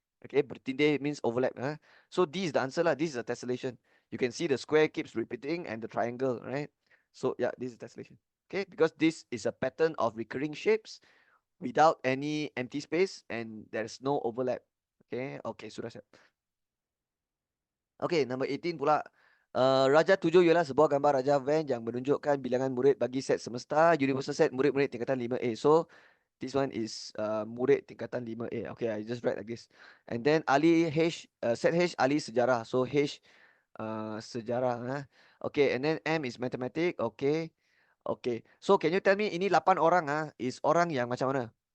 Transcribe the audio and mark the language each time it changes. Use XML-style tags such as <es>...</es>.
<en>Okay, bertindih means overlap. So D is the answer lah. This is a tessellation. You can see the square keeps repeating and the triangle, right? So yeah, this is tessellation. Okay, because this is a pattern of recurring shapes without any empty space and there's no overlap.</en> <ms>Okay, sudah siap. Okay, number 18 pula. Raja 7 ialah sebuah gambar Raja Van yang menunjukkan bilangan murid bagi set semesta, universal set murid-murid tingkatan 5A.</ms> <en>So, this one is murid tingkatan 5A. Okay, I just write like this. And then Ali H, set H, Ali sejarah. So, H, sejarah. Okay, and then M is matematik. Okay. Okay. So, can you tell me ini 8 orang is orang yang macam mana?</en>